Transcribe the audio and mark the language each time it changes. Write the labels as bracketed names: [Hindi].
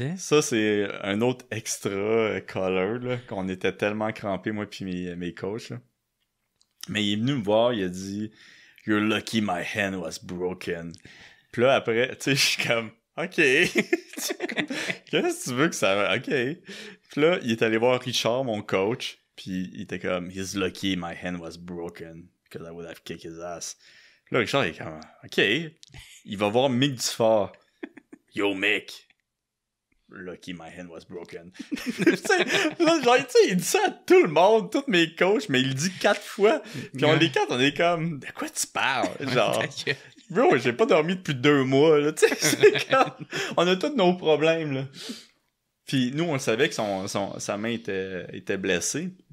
[French] ça, c'est un autre extra Collar, là, qu'on était tellement crampés, moi puis mes coachs, là. Mais il est venu me voir, il a dit « [English] You're lucky my hand was broken. [French] » Puis là, après, tu sais, je suis comme... OK. Qu'est-ce que tu veux que ça... OK. Puis là, il est allé voir Richard, mon coach, puis il était comme, [English] he's lucky my hand was broken, because I would have kicked his ass. [French] Puis là, Richard, il est comme, OK. Il va voir Mick Dufort. Yo, Mick. [English] Lucky my hand was broken. [French] Tu sais, là, genre, tu sais, il dit ça à tout le monde, tous mes coachs, mais il le dit 4 fois. Puis on les 4, on est comme, de quoi tu parles? Genre... Bro, j'ai pas dormi depuis 2 mois, là, tu sais, c'est comme... On a tous nos problèmes, là. Puis nous, on le savait que sa main était blessée.